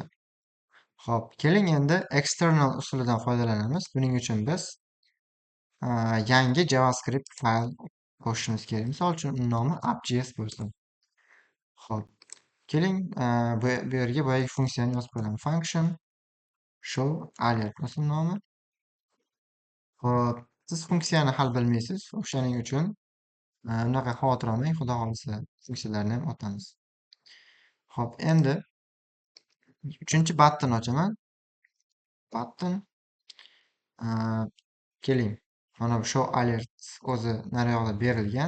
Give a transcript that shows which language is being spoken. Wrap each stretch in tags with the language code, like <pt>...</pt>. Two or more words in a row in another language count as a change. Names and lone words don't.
<uz>Xo'p, keling endi external usulidan foydalanamiz. Buning uchun biz yangi JavaScript fayl qo'shishimiz kerak. Misol uchun uni nomi app.js bo'lsin. Xo'p, keling bu yerga boyagi funksiyani yozib qo'yamiz.</uz> <en>Function show alert</en> <uz>bo'lsin nomi. Xo'p, siz funksiyani hal bilmaysiz. O'shaning uchun unaqa xavotir olmang, xudo xolisa funksiyalarni ham otamiz. Xo'p, endi uchinchi button ochaman. Button keling, mana bu</uz> <en>show alert</en> <uz>o'zi naryoqda berilgan.</uz>